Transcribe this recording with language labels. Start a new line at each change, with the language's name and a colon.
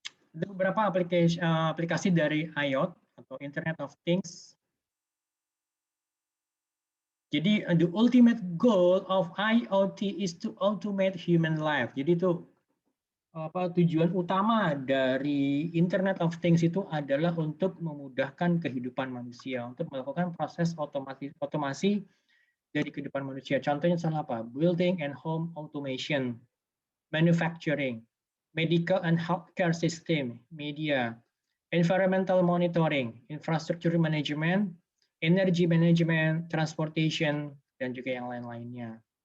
Indonesian: Ada beberapa aplikasi dari IoT atau Internet of Things.
English: Jadi the ultimate goal of IoT is to automate human life.
Indonesian: Jadi itu tujuan utama dari Internet of Things itu adalah untuk memudahkan kehidupan manusia, untuk melakukan proses otomasi dari kehidupan manusia. Contohnya salah apa?
English: Building and home automation, manufacturing, medical and healthcare system, media, environmental monitoring, infrastructure management, energy management, transportation,
Indonesian: dan juga yang lain-lainnya.